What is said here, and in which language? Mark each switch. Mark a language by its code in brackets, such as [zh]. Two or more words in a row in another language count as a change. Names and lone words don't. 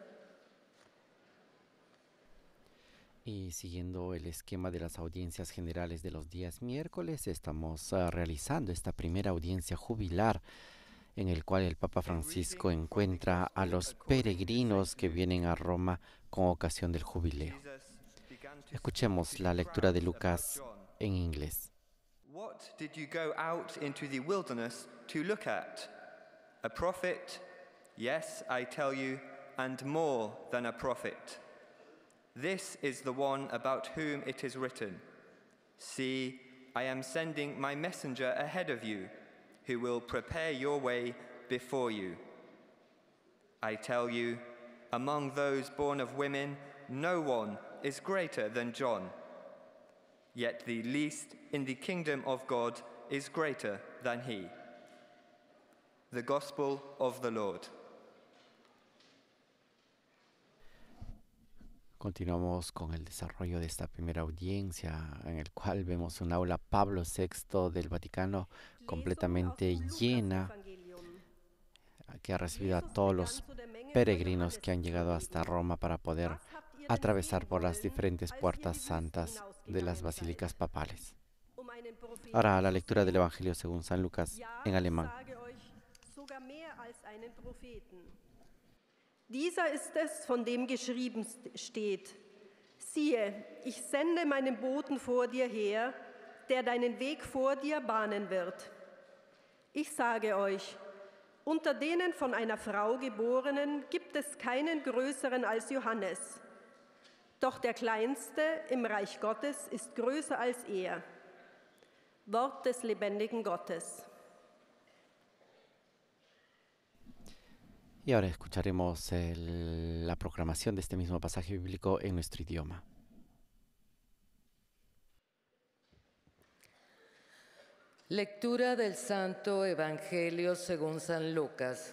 [es] Y siguiendo el esquema de las audiencias generales de los días miércoles, estamos realizando esta primera audiencia jubilar en el cual el Papa Francisco encuentra a los peregrinos que vienen a Roma con ocasión del jubileo. Escuchemos la lectura de Lucas en inglés. [en] What did you go out into the wilderness to look at? A prophet? Yes, I tell you, and more than a prophet. This is the one about whom it is written, see, I am sending my messenger ahead of you, who will prepare your way before you. I tell you, among those born of women, no one is greater than John. Yet the least in the kingdom of God is greater than he. The Gospel of the Lord. [es] Continuamos con el desarrollo de esta primera audiencia, en el cual vemos un aula Pablo VI del Vaticano completamente llena, que ha recibido a todos los peregrinos que han llegado hasta Roma para poder atravesar por las diferentes puertas santas de las basílicas papales. Ahora la lectura del Evangelio según San Lucas en alemán. [de] Dieser ist es, von dem geschrieben steht: siehe, ich sende meinen Boten vor dir her, der deinen Weg vor dir bahnen wird. Ich sage euch, unter denen von einer Frau Geborenen gibt es keinen größeren als Johannes. Doch der Kleinste im Reich Gottes ist größer als er. Wort des lebendigen Gottes. [es] Y ahora escucharemos la proclamación de este mismo pasaje bíblico en nuestro idioma. Lectura del Santo Evangelio según San Lucas.